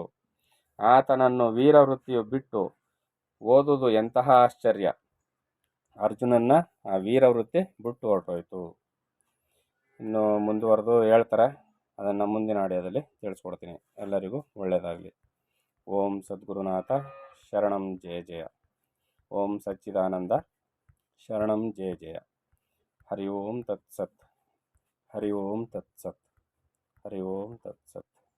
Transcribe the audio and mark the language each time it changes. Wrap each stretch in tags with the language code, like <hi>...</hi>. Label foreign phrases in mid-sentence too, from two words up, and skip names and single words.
<kn>ಆತನನ್ನು ವೀರವೃತ್ತಿಯು ಬಿಟ್ಟು ಓದುವುದು ಎಂತಹ ಆಶ್ಚರ್ಯ. ಅರ್ಜುನನ್ನ ಆ ವೀರವೃತ್ತಿ ಬಿಟ್ಟು ಹೊರಟೋಯ್ತು. ಇನ್ನು ಮುಂದುವರೆದು ಹೇಳ್ತಾರೆ, ಅದನ್ನು ಮುಂದಿನ ಆಡಿಯೋದಲ್ಲಿ ತಿಳಿಸ್ಕೊಡ್ತೀನಿ. ಎಲ್ಲರಿಗೂ ಒಳ್ಳೆಯದಾಗಲಿ.</kn> <sa>ಓಂ ಸದ್ಗುರುನಾಥ ಶರಣಂ ಜಯ ಜಯ. ಓಂ ಸಚ್ಚಿದಾನಂದ ಶರಣಂ ಜಯ ಜಯ. ಹರಿ ಓಂ ತತ್ಸತ್. ಹರಿ ಓಂ ತತ್ಸತ್. ಹರಿ ಓಂ ತತ್ಸತ್.</sa>